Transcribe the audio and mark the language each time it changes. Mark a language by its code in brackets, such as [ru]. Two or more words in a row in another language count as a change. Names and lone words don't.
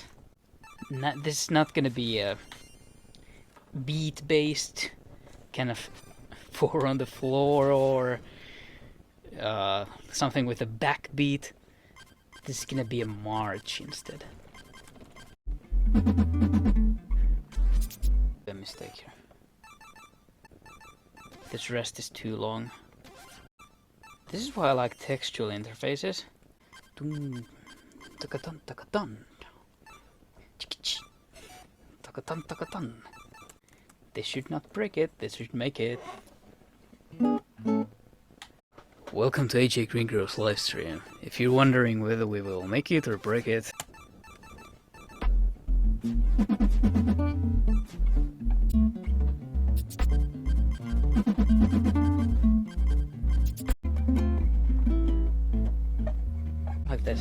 [en] This is not gonna be a beat-based kind of 4 on the floor or something with a backbeat. This is gonna be a march instead. A mistake here. This rest is too long. This is why I like textual interfaces. Dun, taka-dun, taka-dun. Chik-chik. Taka-dun, taka-dun. They should not break it, they should make it. Welcome to AJ Greengrove's livestream. If you're wondering whether we will make it or break it... like this.